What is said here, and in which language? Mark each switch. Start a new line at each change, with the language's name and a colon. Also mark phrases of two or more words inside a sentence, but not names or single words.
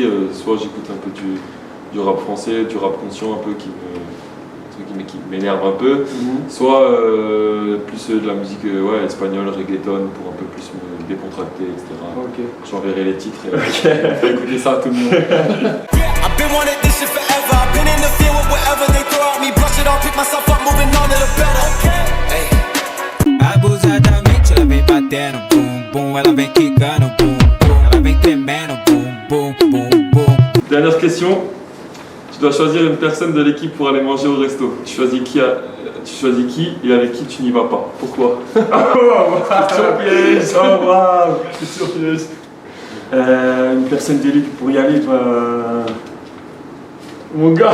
French: Soit j'écoute un peu du rap français, du rap conscient un peu qui m'énerve un peu. Soit plus de la musique espagnole, reggaeton pour un peu plus me décontracter, etc. Okay. J'enverrai les titres et on va écouter ça à tout le monde.
Portuguese: Abusadamente ela vem batendo bum bum, ela vem quicando bum bum, ela vem tremendo bum bum bum bum.
French: Dernière question. Tu dois choisir une personne de l'équipe pour aller manger au resto. Tu choisis qui et avec qui tu n'y vas pas. Pourquoi? Question piège. Une personne de l'équipe pour y aller, mon gars.